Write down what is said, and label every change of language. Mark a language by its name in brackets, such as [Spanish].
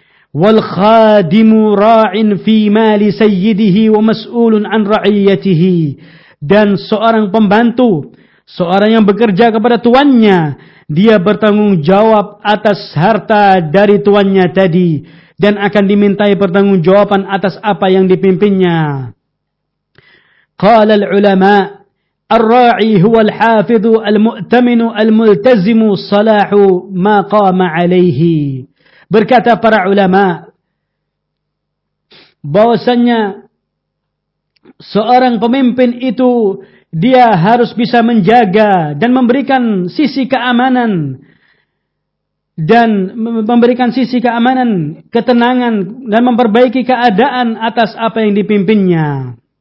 [Arabic] Wal khadimu ra'in fi mali sayyidihi wa mas'ulun an ra'iyatihi. [Indonesian] Dan seorang pembantu, seorang yang bekerja kepada tuannya, dia bertanggung jawab atas harta dari tuannya tadi dan akan dimintai pertanggungjawaban atas apa yang dipimpinnya. [Arabic] Qala al-ulama, الراعي هو الحافظ المؤتمن الملتزم صلاح ما قام عليه. [Indonesian] Berkata para ulama, bahwasanya seorang pemimpin itu dia harus bisa menjaga dan memberikan sisi keamanan dan memberikan sisi keamanan, ketenangan dan memperbaiki keadaan atas apa yang dipimpinnya.